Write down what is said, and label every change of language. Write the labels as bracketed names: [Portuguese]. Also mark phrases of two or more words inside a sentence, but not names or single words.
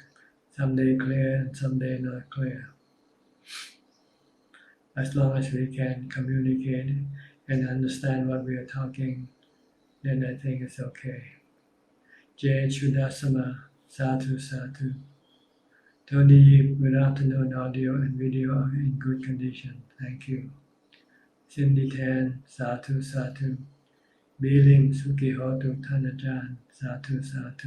[English] Some day clear and some day not clear. As long as we can communicate and understand what we are talking, then I think it's okay. [Pali] Jay Chudasama, Sadhu, Sadhu. [English] Tony Yip, good afternoon, audio and video are in good condition. Thank you. Cindy Tan, [Pali] Sadhu, Sadhu. Bilim Sukihotu Tanajan, Sadhu, Sadhu.